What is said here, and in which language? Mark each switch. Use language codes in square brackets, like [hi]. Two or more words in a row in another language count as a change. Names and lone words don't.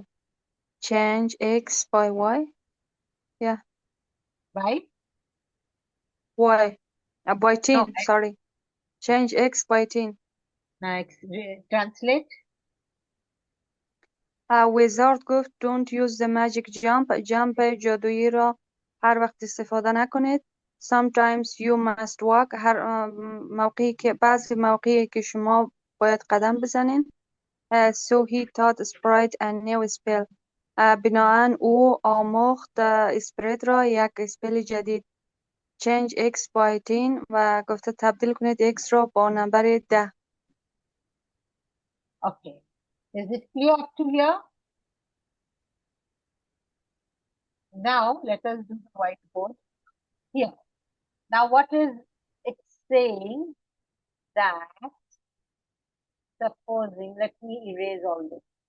[en] Change X by Y. Yeah. Right? Y. By 10, No, sorry. Change X by 10. Next, translate. wizard گفت don't use the magic jump. [fa] جمپ جادویی را هر وقت استفاده نکنید. [en] Sometimes you must walk. [fa] بعضی موقعی که شما باید قدم بزنین. [en] So he taught Sprite a new spell. [fa] بناهن او آموخت اسپریت را یک اسپل جدید. [en] Change X by 10 [fa] و گفته تبدیل کنید X را با نمبر 10. [en] Okay. Is it clear up to here? Now, let us do the whiteboard. Here. Now, what is it saying? That, supposing, let me erase all this.